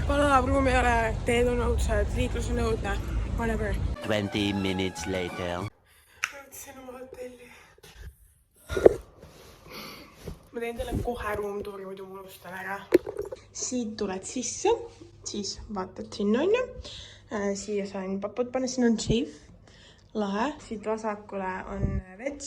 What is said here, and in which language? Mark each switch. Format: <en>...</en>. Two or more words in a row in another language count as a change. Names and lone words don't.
<et>Palav ruum ei ole, teed on õudsed, liiklus on õudne. Whatever.</et> <en>20 minutes later.</en> <et>Jõudsin oma hotelli. Ma teen teile kohe ruumtuuri, muidu ma unustan ära. Siit tuled sisse, siis vaatad sinna on ju. Siia sain papud panna, siin on shave. Lahe. Siit vasakule on vets.</et>